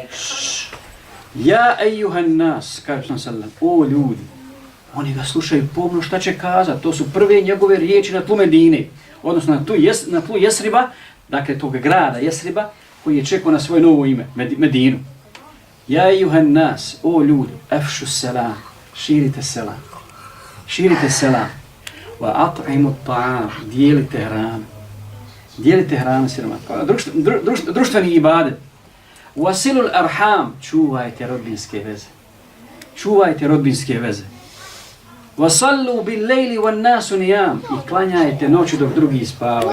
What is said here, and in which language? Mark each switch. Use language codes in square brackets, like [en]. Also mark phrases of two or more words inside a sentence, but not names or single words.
[ar] يا أيها الناس, [bs] kaže [ar] صلى الله عليه وسلم, [bs] o ljudi, oni ga slušaju pomno šta će kazati. To su prve njegove riječi na tlu Medine, odnosno na tlu Jesriba, dakle tog grada Jesriba, koji je čekao na svoje novo ime, Medinu. [ar] يا أيها الناس, [bs] o ljudi, [ar] أفشوا السلام, [bs] širite selam. Širite selam. [ar] وأطعموا الطعام, [bs] dijelite hranu. Dijelite hranu siroma. Društveni ibadet. [ar] وصلوا الأرحام, [bs] čuvajte rodbinske veze. Čuvajte rodbinske veze. [ar] وصلوا بالليل والناس نيام, [bs] i klanjajte noći dok drugi spavaju.